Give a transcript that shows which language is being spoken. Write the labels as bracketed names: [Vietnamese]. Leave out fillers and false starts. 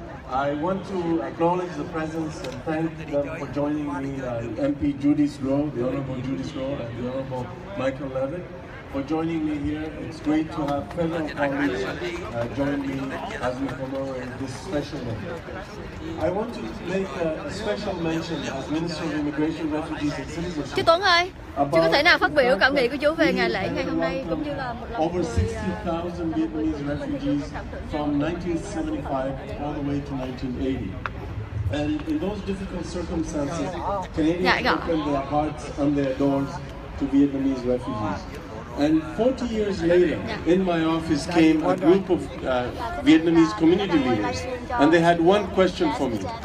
[English] I want to acknowledge the presence and thank them for joining me, MP Judy Scrow, the Honourable Judy Scrow, and the Honourable Michael Levitt, for joining me here. It's great to have fellow colleagues join me as we commemorate this special day. I want to make a special mention as Minister of Immigration, Refugees and Citizenship. [Vietnamese] Chú Tuấn ơi, chú có thể nào phát biểu cảm nghĩ của chú về ngày lễ ngày hôm nay cũng như là một lần [English] over 60,000 Vietnamese refugees from 1975 all the way to 1980. And in those difficult circumstances, Canadians opened their hearts and their doors to Vietnamese refugees. And 40 years later, in my office came a group of Vietnamese community leaders, and they had one question for me.